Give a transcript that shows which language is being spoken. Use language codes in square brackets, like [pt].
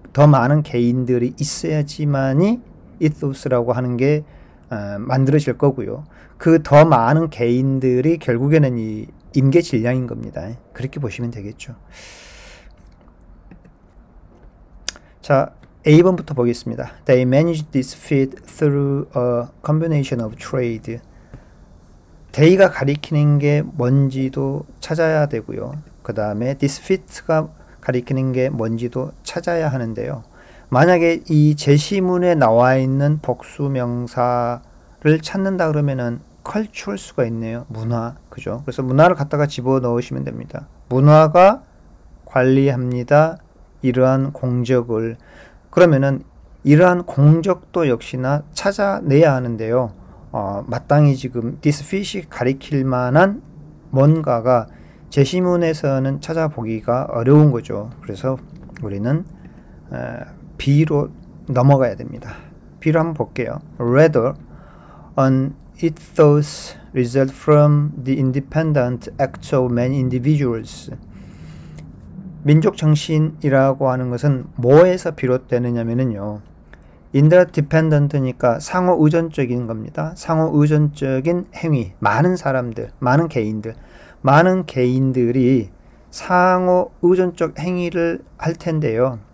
[ko] 더 많은 개인들이 있어야지만이 이토스라고 하는 게 만들어질 거고요. 그 더 많은 개인들이 결국에는 이 임계질량인 겁니다. 그렇게 보시면 되겠죠. 자, A번부터 보겠습니다. [en] They managed this feat through a combination of trade. [ko] They가 가리키는 게 뭔지도 찾아야 되고요. 그 다음에 this feat가 가리키는 게 뭔지도 찾아야 하는데요. 만약에 이 제시문에 나와 있는 복수명사를 찾는다 그러면은 cultural 수가 있네요. 문화, 그죠? 그래서 문화를 갖다가 집어넣으시면 됩니다. 문화가 관리합니다. 이러한 공적을. 그러면은 이러한 공적도 역시나 찾아내야 하는데요. 마땅히 지금 this fit이 가리킬 만한 뭔가가 제시문에서는 찾아보기가 어려운 거죠. 그래서 우리는 B로 넘어가야 됩니다. B로 한번 볼게요. [en] Rather, an ethos result from the independent acts of many individuals. [ko] 민족 정신이라고 하는 것은 뭐에서 비롯되느냐면요. interdependent니까 상호 의존적인 겁니다. 상호 의존적인 행위, 많은 사람들, 많은 개인들이 상호 의존적 행위를 할 텐데요.